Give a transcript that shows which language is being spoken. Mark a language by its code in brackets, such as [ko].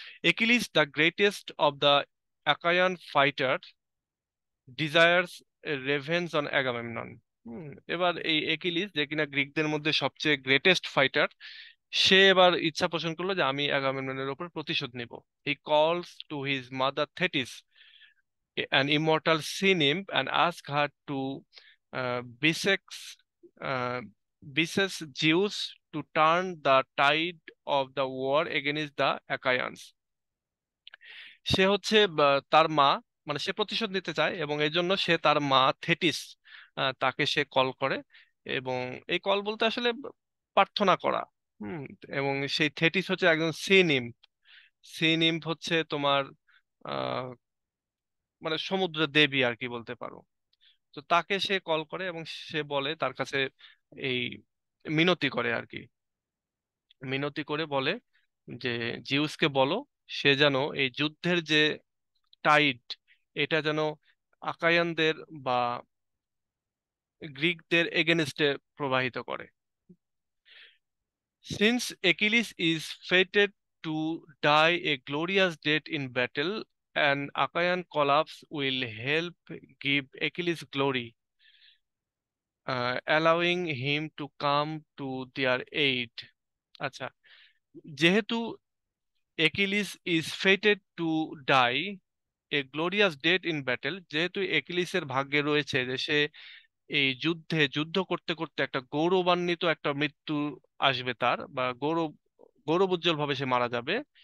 [en] Achilles the greatest of the Achaean fighter desires revenge on Agamemnon. [bn] এবার এই একিলিস, যে কিনা গ্রিকদের মধ্যে সবচেয়ে গ্রেটেস্ট ফাইটার, সে এবার ইচ্ছা পোষণ করলো যে আমি অ্যাগামেমননের উপর প্রতিশোধ নিব। [en] He calls to his mother Thetis, an immortal sea nymph, and ask her to besex uh, beseech Zeus to turn the tide of the war against the Achaeans। [bn] সে হচ্ছে তার মা, মানে সে প্রতিশোধ নিতে চায়, এবং এই জন্য সে তার মা থেটিস, তাকে সে কল করে। এবং এই কল বলতে আসলে প্রার্থনা করা। হুম। এবং সেই থেটিস হচ্ছে একজন সি নিম্ফ। সি নিম্ফ হচ্ছে তোমার আহ মানে সমুদ্রের দেবী আর কি বলতে পারো। তো তাকে সে কল করে এবং সে বলে তার কাছে এই মিনতি করে আর কি, মিনতি করে বলে যে জিউসকে বলো সে যেন এই যুদ্ধের যে টাইড, এটা যেন আকায়ানদের বা গ্রিকদের এগেনস্টে প্রবাহিত করে। [en] Since Achilles is fated to die a glorious death in battle, an Achaean collapse will help give Achilles glory, allowing him to come to their aid. [bn] আচ্ছা, যেহেতু একিলিস [en] is fated to die a glorious death in battle, [bn] যেহেতু একিলিসের ভাগ্যে রয়েছে যে সে এই যুদ্ধ করতে করতে একটা গৌরবান্বিত একটা মৃত্যু আসবে তার, বা গৌরবোজ্জ্বল ভাবে সে মারা যাবে।